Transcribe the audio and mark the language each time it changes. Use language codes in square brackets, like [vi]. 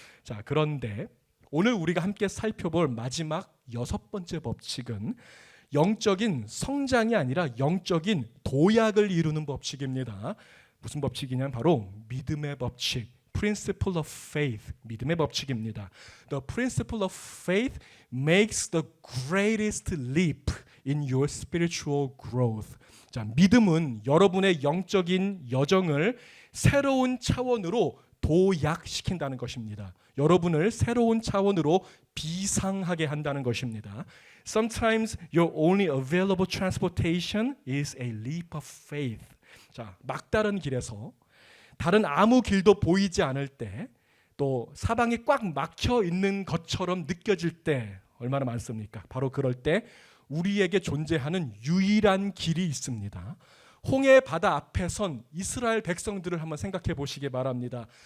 [ko] 자, 그런데 오늘 우리가 함께 살펴볼 마지막 6번째 법칙은 영적인 성장이 아니라 영적인 도약을 이루는 법칙입니다. 무슨 법칙이냐면 바로 믿음의 법칙, [en] Principle of Faith, [ko] 믿음의 법칙입니다. [en] The Principle of Faith makes the greatest leap in your spiritual growth. [ko] 자, 믿음은 여러분의 영적인 여정을 새로운 차원으로 도약시킨다는 것입니다. 여러분을 새로운 차원으로 비상하게 한다는 것입니다. [en] Sometimes your only available transportation is a leap of faith. [ko] 자, 막다른 길에서 다른 아무 길도 보이지 않을 때, 또 사방이 꽉 막혀 있는 것처럼 느껴질 때 얼마나 많습니까? 바로 그럴 때 우리에게 존재하는 유일한 길이 있습니다. 홍해 바다 앞에 선 이스라엘 백성들을 한번 생각해 보시기 바랍니다.